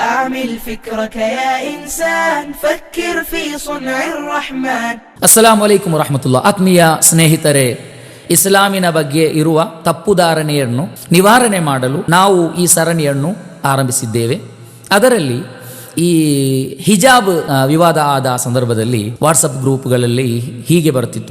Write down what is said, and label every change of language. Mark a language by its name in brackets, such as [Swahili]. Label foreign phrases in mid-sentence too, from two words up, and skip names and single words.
[Arabic] عمل فكرك يا إنسان فكر في صنع الرحمن. السلام عليكم ورحمة الله. [Kannada] ಆತ್ಮೀಯ ಸ್ನೇಹಿತರೆ, ಇಸ್ಲಾಮಿನ ಬಗ್ಗೆ ಇರುವ ತಪ್ಪುಧಾರಣೆಯನ್ನು ನಿವಾರಣೆ ಮಾಡಲು ನಾವು ಈ ಸರಣಿಯನ್ನು ಆರಂಭಿಸಿದ್ದೇವೆ. ಅದರಲ್ಲಿ ಈ ಹಿಜಾಬ್ ವಿವಾದ ಆದ ಸಂದರ್ಭದಲ್ಲಿ ವಾಟ್ಸಪ್ ಗ್ರೂಪ್ಗಳಲ್ಲಿ ಹೀಗೆ ಬರ್ತಿತ್ತು.